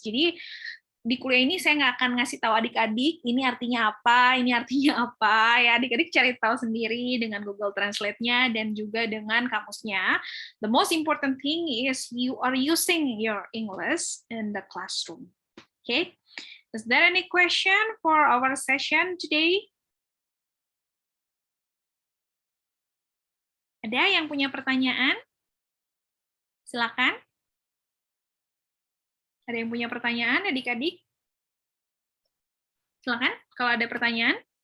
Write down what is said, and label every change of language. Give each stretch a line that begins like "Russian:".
Indonesian: Jadi di kuliah ini saya nggak akan ngasih tahu adik-adik ini artinya apa ya, adik-adik cari tahu sendiri dengan Google Translate-nya dan juga dengan kamusnya.
English: The most important thing is you are using your English in the classroom. Okay? Is there any question for our session today?
Indonesian: Ada yang punya pertanyaan? Silakan. Ada yang punya pertanyaan, adik-adik? Silakan kalau ada pertanyaan.